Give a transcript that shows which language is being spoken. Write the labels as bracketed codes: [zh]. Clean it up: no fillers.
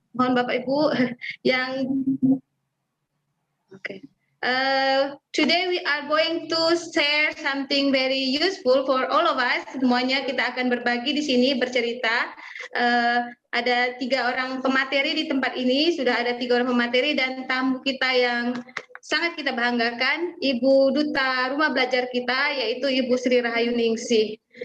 [id] Mohon Bapak Ibu yang oke. [en] Today we are going to share something very useful for all of us. [id] Semuanya kita akan berbagi di sini, bercerita. Ada 3 orang pemateri di tempat ini, sudah ada 3 orang pemateri dan tamu kita yang sangat kita banggakan, Ibu Duta Rumah Belajar kita, yaitu Ibu Sri Rahayu Ningsih.